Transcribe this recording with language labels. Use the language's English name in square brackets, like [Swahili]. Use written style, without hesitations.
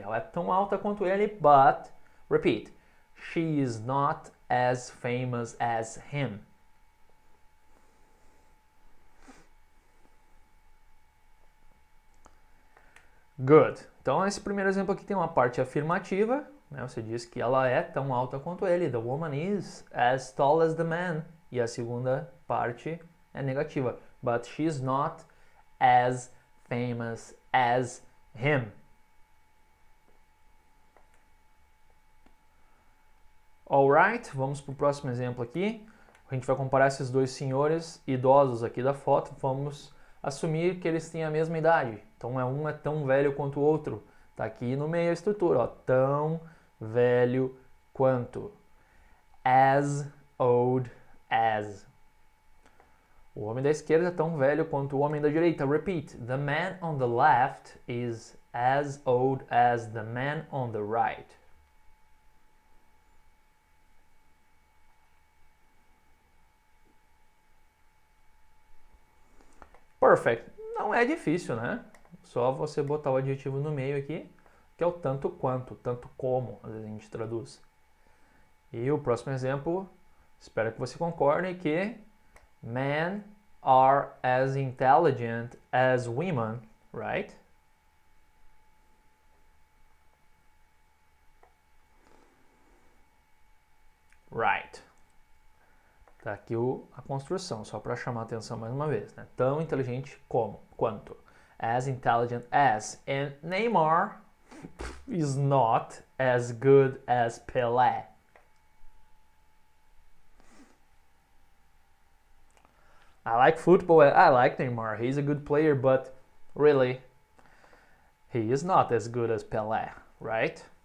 [Portuguese] Ela é tão alta quanto ele, [English] but, repeat, she is not as famous as him. Good. [Portuguese] Então, esse primeiro exemplo aqui tem uma parte afirmativa, né? Você diz que ela é tão alta quanto ele. [English] The woman is as tall as the man. [Portuguese] E a segunda parte é negativa. [English] But she's not as famous as him. Alright, [Portuguese] vamos para o próximo exemplo aqui. A gente vai comparar esses dois senhores idosos aqui da foto. Vamos assumir que eles têm a mesma idade. Então, um é tão velho quanto o outro. Tá aqui no meio a estrutura, ó. Tão velho quanto. [English] As old as. [Portuguese] O homem da esquerda é tão velho quanto o homem da direita. [English] Repeat. The man on the left is as old as the man on the right. Perfect. [Portuguese] Não é difícil, né? Só você botar o adjetivo no meio aqui, que é o tanto quanto, tanto como, às vezes a gente traduz. E o próximo exemplo, espero que você concorde, que [English] men are as intelligent as women, right? Right. [Portuguese] Tá aqui a construção, só para chamar a atenção mais uma vez, né? Tão inteligente como, quanto. [English] As intelligent as. And Neymar is not as good as Pelé. I like football, I like Neymar, he's a good player, but really, he is not as good as Pelé, right?